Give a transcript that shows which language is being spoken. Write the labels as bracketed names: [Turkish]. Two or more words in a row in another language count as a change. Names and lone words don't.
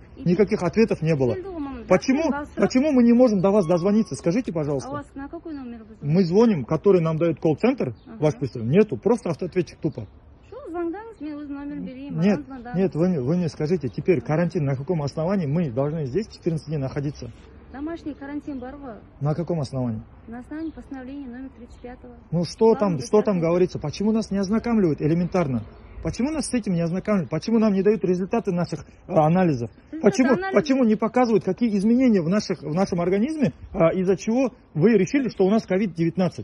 [Russian] Никаких ответов не было. Почему мы не можем до вас дозвониться? Скажите, пожалуйста. А у вас на какой номер вы звоните? Мы звоним, который нам дает колл-центр. Ваш представитель. Нету, просто автоответчик тупо. Нет, вы мне скажите, теперь карантин на каком основании мы должны здесь 14 дней находиться? Домашний карантин [Kazakh] бар ғой. [Russian] На каком основании? На основании постановления номер 35. Ну что там говорится? Почему нас не ознакомливают элементарно? Почему нас с этим не ознакомливают? Почему нам не дают результаты наших анализов? Почему не показывают, какие изменения в нашем организме, из-за чего вы решили, что у нас COVID-19?